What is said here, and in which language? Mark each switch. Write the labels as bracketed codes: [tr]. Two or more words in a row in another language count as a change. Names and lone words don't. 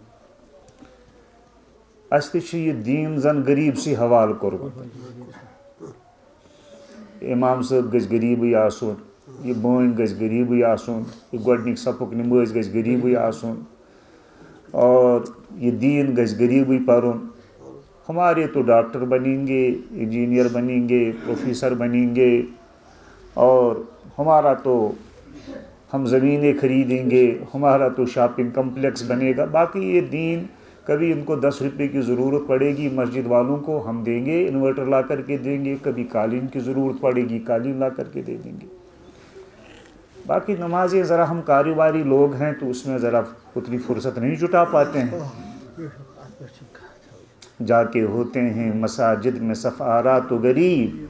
[ks] اَسہِ تہِ چھُ یہِ دیٖن زن غریٖبسٕے حوالہٕ کوٚرمُت اِمام صٲب گژھِ غریٖبٕے آسُن یہِ بٲنۍ گژھِ غریٖبٕے آسُن یہِ گۄڈنِکۍ صفُک نمٲزۍ گژھِ غریٖبٕے آسُن اور یہِ دیٖن گژھِ غریٖبٕے پرُن [ur] ہمارے تو ڈاکٹر بنیں گے انجینئر بنیں گے پروفیسر بنیں گے اور ہمارا تو ہم زمینیں خریدیں گے ہمارا تو شاپنگ کمپلیکس بنے گا باقی یہ دین کبھی ان کو 10 روپے کی ضرورت پڑے گی مسجد والوں کو ہم دیں گے انورٹر لا کر کے دیں گے کبھی قالین کی ضرورت پڑے گی قالین لا کر کے دے دیں گے باقی نمازیں ذرا ہم کاروباری لوگ ہیں تو اس میں ذرا اتنی فرصت نہیں جٹا پاتے ہیں جا کے ہوتے ہیں مساجد میں صفارا تو غریب